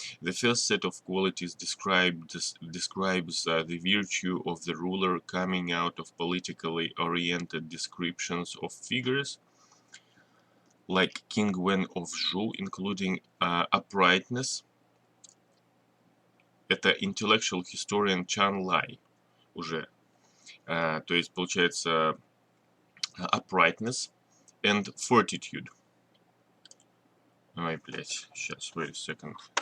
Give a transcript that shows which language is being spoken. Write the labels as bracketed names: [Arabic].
[English] The first set of qualities describes the virtue of the ruler coming out of politically oriented descriptions of figures like King Wen of Zhou, including uprightness. [Russian] Это [English] intellectual historian [Russian] Чан Лай уже. То есть, получается, [English] uprightness and fortitude. [Russian] Ой, блядь, сейчас, [English] wait a second.